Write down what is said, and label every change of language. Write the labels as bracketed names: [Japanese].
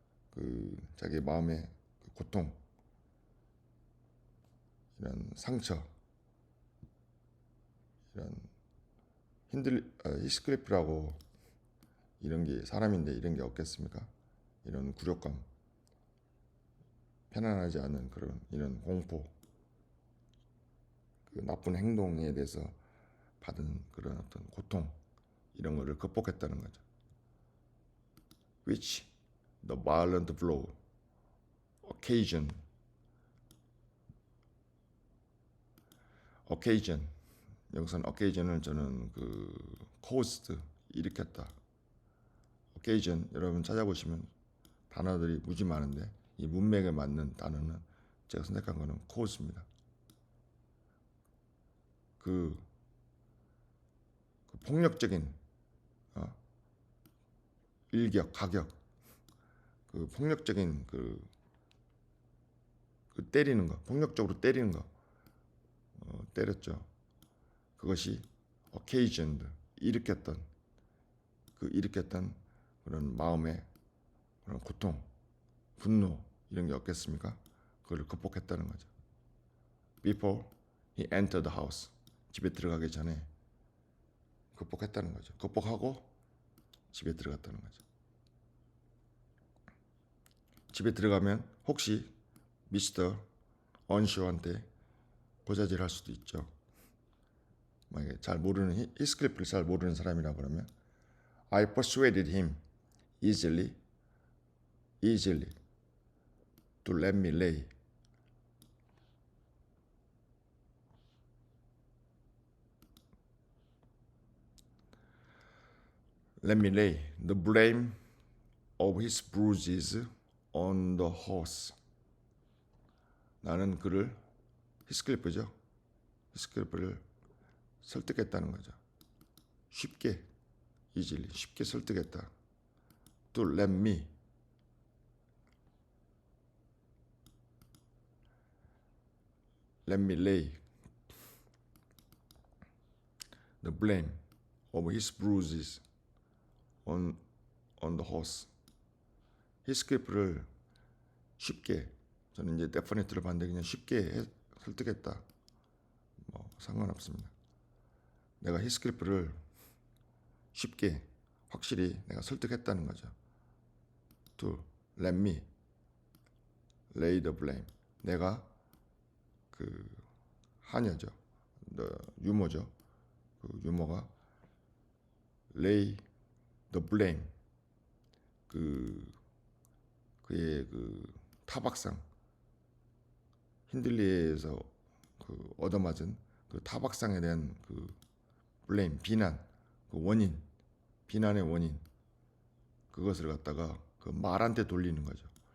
[Korean] 그 자기 마음의 고통, 이런 상처, 이런 히스클리프라고 이런 게 사람인데 이런 게 없겠습니까? 이런 굴욕감, 편안하지 않은 그런 이런 공포, 그 나쁜 행동에 대해서 받은 그런 어떤 고통 이런 거를 극복했다는 거죠. [English] Which the violent blow occasion [Korean] 여기서는 [English] occasion을 저는 그 caused [Korean] 일으켰다. occasion 여러분 찾아보시면 단어들이 무지 많은데 이 문맥에 맞는 단어는 제가 선택한 거는 cause입니다. 그 폭력적인 일격, 가격, 그 폭력적인 그 때리는 거, 폭력적으로 때리는 거, 때렸죠. 그것이 occasioned, 일으켰던 그런 마음의 그런 고통, 분노 이런 게 없겠습니까? 그걸 극복했다는 거죠. [English] Before he entered the house. [Korean] 집에 들어가기 전에 극복했다는 거죠. 극복하고 집에 들어갔다는 거죠. 집에 들어가면 혹시 미스터 언쇼한테 고자질 할 수도 있죠. 만약에 잘 모르는 히스클리프를 잘 모르는 사람이라 그러면 [English] I persuaded him easily to let me lay. Let me lay the blame of his bruises on the horse. [Korean] 나는 그를 히스클리프죠. 히스클리프를 설득했다는 거죠. 쉽게 easily 쉽게 설득했다. [English] To let me lay the blame of his bruises on the horse. [Korean] 히스클리프를 쉽게 저는 이제 데퍼니트를 봤는데 그냥 쉽게 설득했다. 뭐 상관없습니다. 내가 히스클리프를 쉽게 확실히 내가 설득했다는 거죠. [English] To let me lay the blame. [Korean] 내가 그 하녀죠. 유모죠. 그 유모가 [English] lay the blame. [Korean] 그의 그 타박상 힌들리에서 그 얻어맞은 그 타박상에 대한 그 blame 비난 그 원인 비난의 원인 그것을 갖다가 그 말한테 돌리는 거죠.